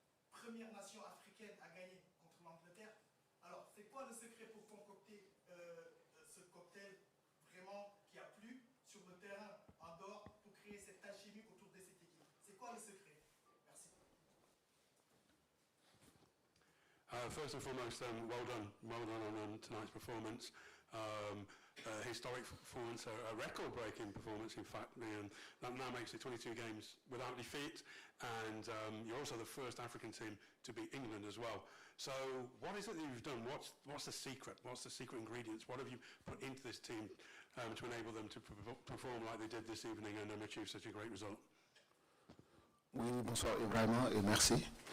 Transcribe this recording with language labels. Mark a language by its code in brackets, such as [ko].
[fr] Première nation africaine à gagner contre l'Angleterre. Alors, c'est quoi le secret pour concocter ce cocktail vraiment qui a plu sur le terrain en dehors pour créer cette alchimie autour de cette équipe? C'est quoi le secret? Merci. [en] First and foremost, well done on tonight's performance. Historic performance, a record-breaking performance, in fact. That now makes it 22 games without defeat, and you're also the first African team to beat England as well. So what is it that you've done? What's the secret? What's the secret ingredients? What have you put into this team to enable them to perform like they did this evening and achieve such a great result? [fr] Oui, bonsoir Ibrahima et merci.